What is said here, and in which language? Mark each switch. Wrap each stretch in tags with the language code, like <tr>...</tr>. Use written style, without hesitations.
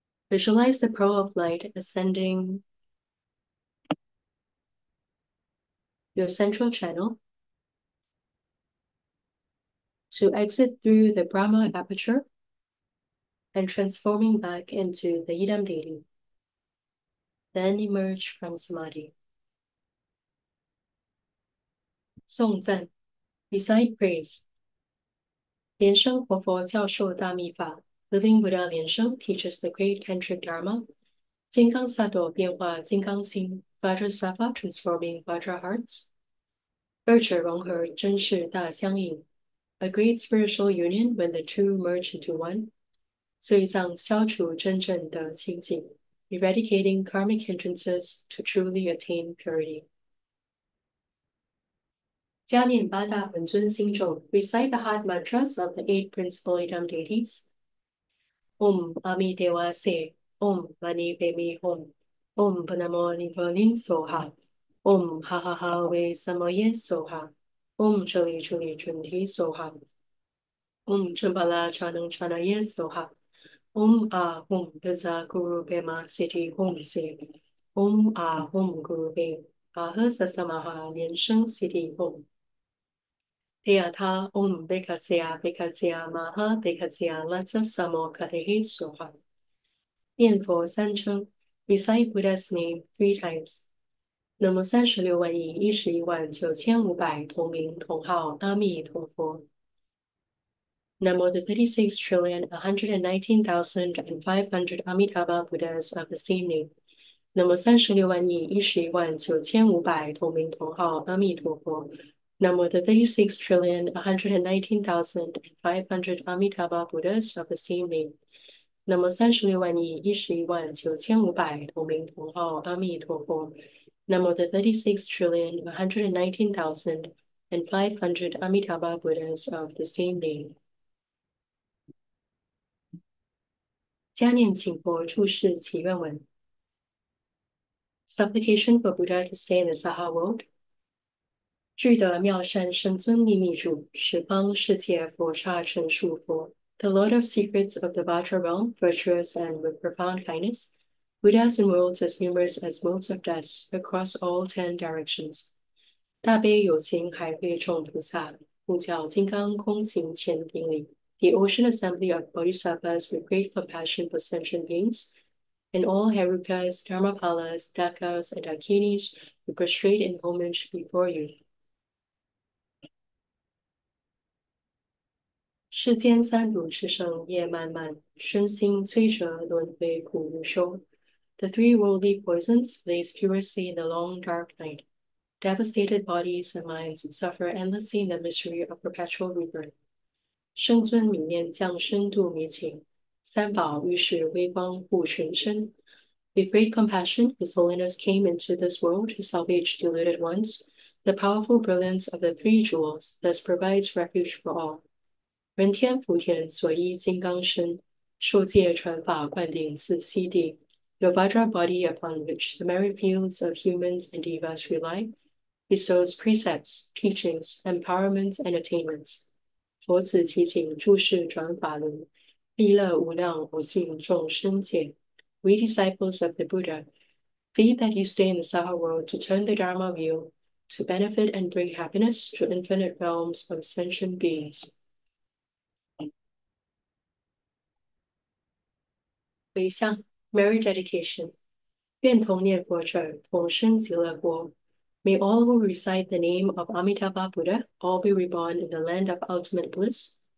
<en>Visualize the pearl of light ascending your central channel to exit through the Brahma aperture and transforming back into the Idam deity. Then emerge from Samadhi.</en> <zh>颂赞</zh> <en>Recite praise.</en> <zh>莲生活佛教授大密法</zh> <en>Living Buddha Lian-Sheng teaches the Great Tantric Dharma.</en> <zh>金刚萨埵变化金刚心</zh> <en>Vajrasattva transforming Vajra hearts.</en> <zh>二者融合真是大相应</zh> <en>A great spiritual union when the two merge into one.</en> <zh>罪障消除真正的清净</zh> <en>Eradicating karmic hindrances to truly attain purity.</en> <zh>加念八大本尊心咒</zh> <en>Recite the heart mantras of the 8 principal Idam deities.</en> <sa>Om Ami Dewa Se, Om Mani Pemi Hom, Om Panamo Nivolin Soha, Om Ha Ha Ha We Samoye Soha, Om Chuli Chuli Chunti Soha, Om Chumbala Chanang Chanaye Soha, Om Ah Hum Gaza Guru Bema Siddhi Hum Se, Om Ah Hum Guru Be, Aha Sasamaha Lian-Sheng Siddhi Hum. Teata Om Bekatsya Bekatsya Maha Bekatsya Latsa Samo Katehi Soha.</sa> <zh>念佛三称</zh> <en>Recite Buddha's name 3 times.</en> <zh>那么36万亿11万9500同名同号阿弥陀佛。</zh> <en>Namo the 36,119,500 Amitabha Buddhas of the same name.</en> <zh>Namo 36万亿11万9500同名同号阿弥陀佛。</zh> <en>Namo the 36,119,500 Amitabha Buddhas of the same name.</en> <zh>Namo 36万亿11万9500同名同号阿弥陀佛。</zh> <en>Namo the 36,119,500 Amitabha Buddhas of the same name.</en> <zh>加念请佛出世祈愿文</zh> <en>Supplication for Buddha to stay in the Saha world.</en> <zh>具德妙善圣尊秘密主，十方世界佛刹成数佛。</zh> <en>The Lord of Secrets of the Vajra realm, virtuous and with profound kindness, Buddhas in worlds as numerous as motes of dust across all 10 directions.</en> <zh>大悲有情海会众菩萨，呼叫金刚空行千顶礼。</zh> <en>The ocean assembly of Bodhisattvas with great compassion for sentient beings, and all Herukas, Dharmapalas, Dakas, and Dakinis who prostrate in homage before you.</en> <zh>世间三毒炽盛夜漫漫，身心摧折轮回苦无休。</zh> <en>The 3 worldly poisons blaze furiously in the long dark night. Devastated bodies and minds suffer endlessly in the misery of perpetual rebirth.</en> <zh>圣尊泯念降生度迷情，三宝御示微光护群生。</zh> <en>With great compassion, His Holiness came into this world to salvage deluded ones. The powerful brilliance of the 3 jewels thus provides refuge for all.</en> <zh>人天福田所依金刚身，受戒传法灌顶自悉地。</zh> <en>The Vajra body upon which the merit fields of humans and devas rely bestows precepts, teachings, empowerments, and attainments.</en> <zh>佛子其请注释转法轮，利乐无量无尽众生界。</zh> <en>We disciples of the Buddha, plead that you stay in the Saha world to turn the Dharma wheel, to benefit and bring happiness to infinite realms of sentient beings.</en> <zh>回向</zh> <en>Merit Dedication</en> <zh>愿同念佛者同生极乐国</zh> <en>May all who recite the name of Amitabha Buddha all be reborn in the land of ultimate bliss.</en>